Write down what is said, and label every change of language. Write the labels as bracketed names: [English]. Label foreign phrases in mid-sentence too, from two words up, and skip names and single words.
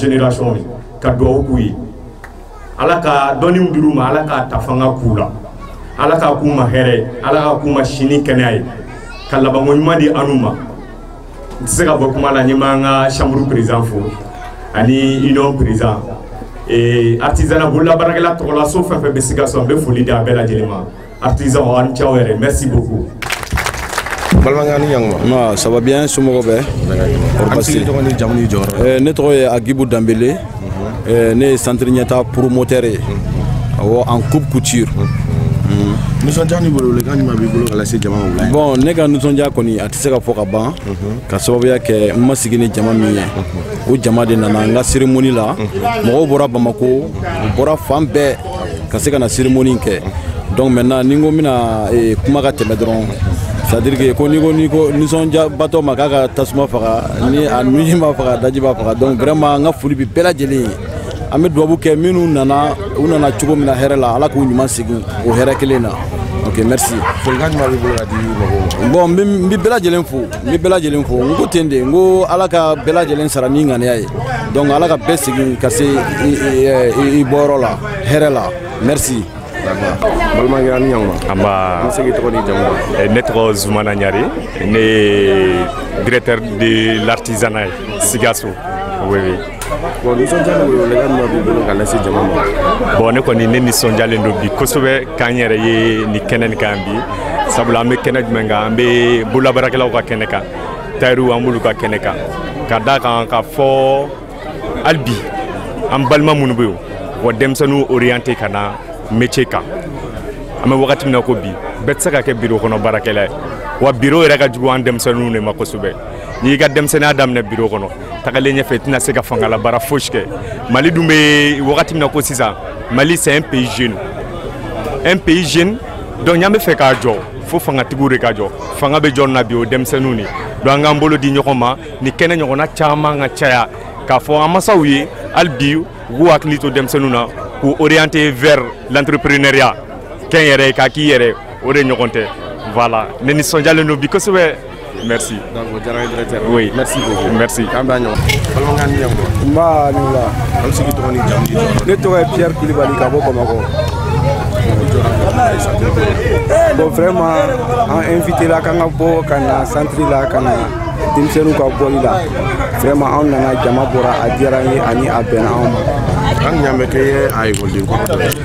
[Bambara] génération ka dugawu k'u ye ala ka dɔnni min dir'u ma ala k'a ta fanga k'u la ala k'a k'u ma hɛrɛ ye ala k'a k'u ma sini kɛnɛya ye ka labanko ɲuman di an'u ma n tɛ se ka bɔ kuma la n ye m'an ka chambre président fo ani union président artisanat bololabaarakɛla tɔgɔlaso fɛn fɛn bɛ Sikaso n bɛ foli di a bɛɛ lajɛlen ma artisan aw ni ce aw yɛrɛ [French] merci beaucoup. Non, ça va bien, [Bambara] somɔgɔw bɛ. Ne tɔgɔ ye Agibu Dambele, ne ye centre ɲɛtaa promoteur ye, awɔ [French] en coupe couture. [Bambara] Nisɔndiya ni welewelekan jumɛn b'i bolo ka lase jama ma? Bon, ne ka nisɔndiya kɔni a tɛ se ka fɔ ka ban, ka sababuya kɛ n ma sigi ni jama min ye. O jama de nana n ka cérémonie la, mɔgɔw bɔra Bamako, u bɔra fan bɛɛ ka se ka na cérémonie kɛ. [French] Donc maintenant [Bambara] ni n ko n bɛna kuma ka tɛmɛ dɔrɔn, [French] c'est-à-dire que [Bambara] ko ni ko nisɔndiya batɔ ma k'a ka tasuma faga, ni a nuji ma faga, daji b'a faga. [French] Donc vraiment [Bambara] n ka foli bɛ bɛɛ lajɛlen ye. An bɛ dugawu kɛ minnu nana, u nana cogo min na hɛrɛ la, Ala k'u ɲuman segin o hɛrɛ kelen na. [French] Ok, merci. [Bambara] Folikan jumɛn b'i bolo ka di mɔgɔw ma? Bon, n bɛ bɛɛ lajɛlen fo, n ko ten de, n ko Ala ka bɛɛ lajɛlen sara ni ŋaniya ye. Donc Ala ka bɛɛ segin ka se i bɔyɔrɔ la, hɛrɛ la. [French] Merci. [Bambara] Balimakɛ a ni ɲankuma. Anba. An segi tɔgɔ ni jamu. Ne tɔgɔ Zumana Ɲari, ne ye [French] directeur de l'artisanat [Bambara] Sikaso. [French] Oui, oui. Bon, [Bambara] nisɔndiya ni welewelekan jumɛn b'i bolo ka lase jama ma? Bon, ne kɔni ne nisɔndiyalen don bi kosɛbɛ k'an yɛrɛ ye nin kɛnɛ nin kan bi sabula an bɛ kɛnɛ jumɛn kan an bɛ bololabaarakɛlaw ka kɛnɛ kan tailleur an b'olu ka kɛnɛ kan ka d'a kan ka fɔ hali bi an balima minnu bɛ yen wa denmisɛnninw orienté ka na métier kan an bɛ wagati min na ko bi bɛɛ tɛ se ka kɛ bureau kɔnɔ baarakɛla ye wa bureau yɛrɛ ka jugu an denmisɛnninw de ma kosɛbɛ n'i y'i ka denmisɛnninya daminɛ bureau kɔnɔ tagalen ɲɛfɛ i tɛna se ka fangala baara fosi kɛ Mali dun bɛ wagati min na ko sisan Mali [French] c'est un pays jeune [Bambara] donc y'an bɛ fɛ k'a jɔ fo fangatigiw de ka jɔ fanga bɛ jɔ na bi o denmisɛnninw de donc an k'an bolo di ɲɔgɔn ma ni kɛnɛ ɲɔgɔnna caman ka caya k'a fɔ an masaw ye hali bi u k'u hakili to denmisɛnninw na k'u orienter [French] vers l'entrepreneuriat [Bambara] kɛn yɛrɛ k'a k'i yɛrɛ o de ɲɔgɔn tɛ voilà ne nisɔndiyalen don bi kosɛbɛ. [French] Merci. Donc, directeur. Oui. Merci beaucoup. Merci. [Bambara] Ne tɔgɔ ye Pierre Kulibali ka bɔ Bamako. Bon, vraiment, an invité la k'an ka bɔ ka na centre la ka na denmisɛnninw ka bɔli la. Vraiment, an nana jama bɔra a diyara n ye ani a bɛnna anw ma. An ɲa bɛ kɛ a école de kɔrɔ.